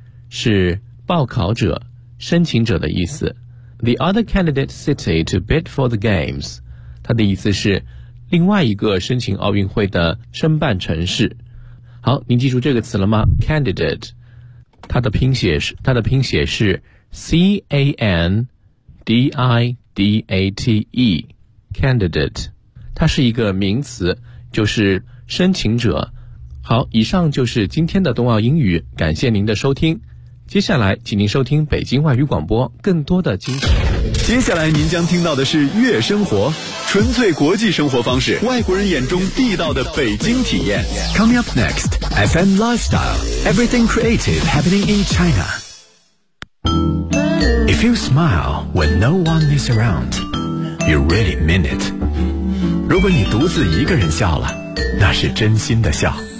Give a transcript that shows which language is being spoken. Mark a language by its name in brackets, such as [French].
[Chinese] 是报考者、申请者的意思。 [English] The other candidate city to bid for the games. [Chinese] 它的意思是另外一个申请奥运会的申办城市。好，您记住这个词了吗？Candidate. 它的拼写是 C-A-N-D-I-D-A-T-E. Candidate. 它是一个名词，就是申请者。好，以上就是今天的冬奥英语，感谢您的收听。接下来请您收听北京外语广播更多的精彩。接下来您将听到的是悦生活，纯粹国际生活方式，外国人眼中地道的北京体验。 [English] Coming up next, FM Lifestyle, Everything Creative Happening in China. If you smile when no one is around, you really mean it. [Chinese] 如果你独自一个人笑了，那是真心的笑。